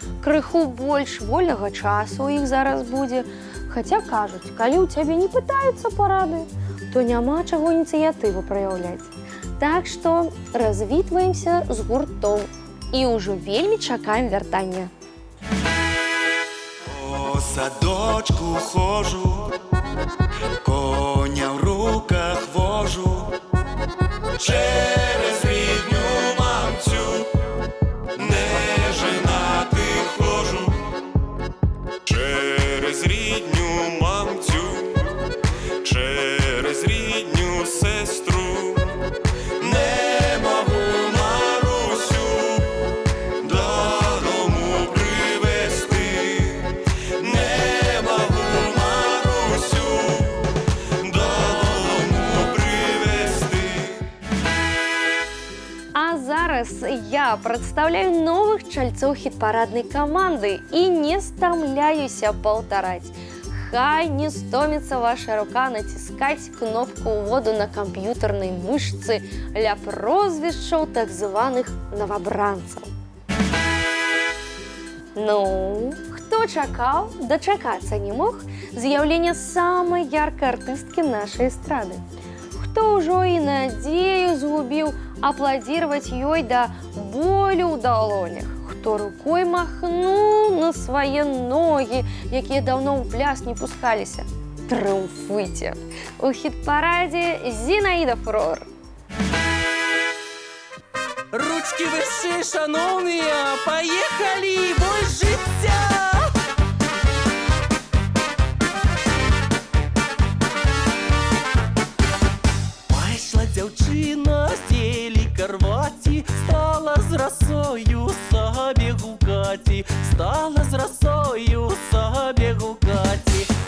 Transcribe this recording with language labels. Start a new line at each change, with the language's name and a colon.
Belarusian: Крыху больш вольнага часу у іх зараз будзе. Хаця кажуць, калі ў цябе не пытаюцца парады, то няма чаго ініцыятыву праяўляць. Так што развітваемся з гуртом і ўжо вельмі чакаем вяртання.
Ukrainian: По садочку хожу, коня в руках вожу, через рідню мамцю неженатих хожу, через рідню мамцю, через рідню сестру не можу Марусю додому привезти, не можу Марусю додому привезти.
Belarusian: А зараз я прадстаўляю новых чальцоў хіт-параднай каманды і не стамляюся паўтараць. Хай не стоміцца ваша рука націскаць кнопку ўводу на камп'ютарнай мышцы ля прозвішчаў так званых новабранцаў. Ну, хто чакаў, дачакацца не мог з'яўлення самай яркай артысткі нашай эстрады. Хто ўжо і надзею згубіў апладзіраваць ёй да болю ў далонях, хто рукой махнуў на свае ногі, якія даўно ў пляс не пускаліся. Трыумфуйце! У хіт-парадзе Зінаіда Фурор. Ручки вышэй, шановныя, паехалі, бой жыцця! Пайшла дзяўчына з дзелі-карваці, стала з расою сабе гукаці, стала з расою сабе гукаці.